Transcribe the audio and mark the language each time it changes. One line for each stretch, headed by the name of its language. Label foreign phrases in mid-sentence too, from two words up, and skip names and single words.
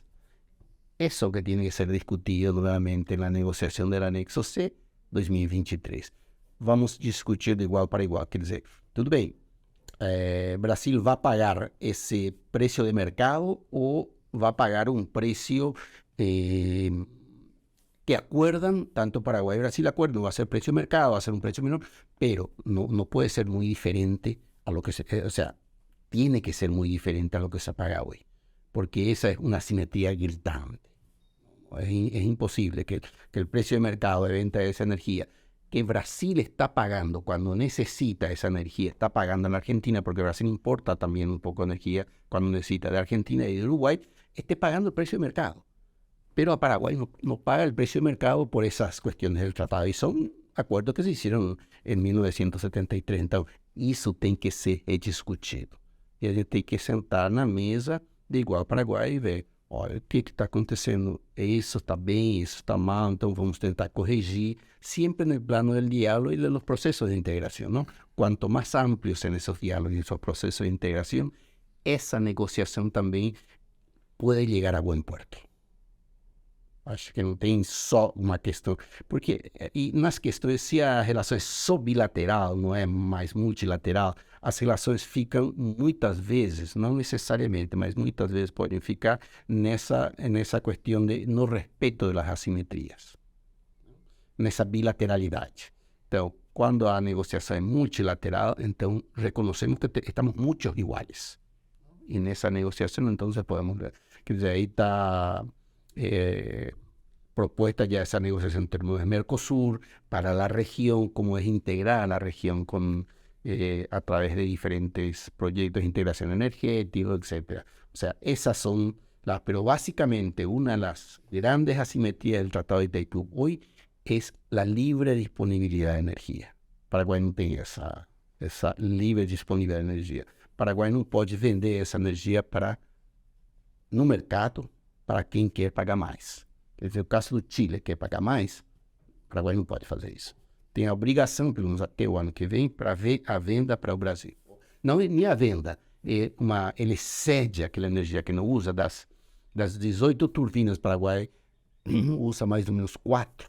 Portuguese: Isso que tem que ser discutido novamente na negociação do anexo C 2023. Vamos discutir de igual para igual. Quer dizer, tudo bem, Brasil vai pagar esse preço de mercado ou vai pagar um preço que
Spanish: acuerdan, tanto Paraguay y Brasil acuerdan, va a ser precio de mercado, va a ser un precio menor, pero no puede ser muy diferente a lo que o sea, tiene que ser muy diferente a lo que se paga hoy, porque esa es una simetría gritante. Es imposible que el precio de mercado de venta de esa energía que Brasil está pagando cuando necesita esa energía, está pagando en la Argentina, porque Brasil importa también un poco de energía cuando necesita de Argentina y de Uruguay, esté pagando el precio de mercado. Pero a Paraguay no paga el precio de mercado por esas cuestiones del tratado. Y son acuerdos que se hicieron en 1973.
Portuguese: Então, isso tem que ser discutido. E a gente tem que sentar na mesa de igual Paraguai e ver, olha, o que está acontecendo? Isso está bem, isso está mal, então vamos tentar corrigir, sempre no plano
Spanish: del diálogo y de los procesos de integración, ¿no? Cuanto más amplios sean esos diálogos y esos procesos de integración, esa negociación también puede llegar a buen puerto.
Portuguese: Acho que não tem só uma questão, porque e nas questões, se a relação é só bilateral, não é mais multilateral, as relações ficam muitas vezes, não necessariamente, mas muitas vezes podem ficar nessa questão de no respeito das assimetrias, nessa bilateralidade. Então, quando a negociação é multilateral, então reconhecemos que estamos muitos iguais. E nessa negociação, então, podemos ver. Quer dizer, aí está...
Spanish: propuesta ya esa negociación en términos de Mercosur para la región, cómo es integrar a la región a través de diferentes proyectos de integración energética, etc. O sea, esas son pero básicamente una de las grandes asimetrías del Tratado de Itaipú hoy es la libre disponibilidad de energía. Paraguay no tiene esa libre disponibilidad de energía. Paraguay no puede vender esa energía
Portuguese: no mercado para quem quer pagar mais. Quer dizer, o caso do Chile, quer pagar mais, o Paraguai não pode fazer isso. Tem a obrigação, pelo menos até o ano que vem, para ver a venda para o Brasil. Não é nem a venda, ele cede aquela energia que não usa, das 18 turbinas Paraguai, usa mais ou menos 4.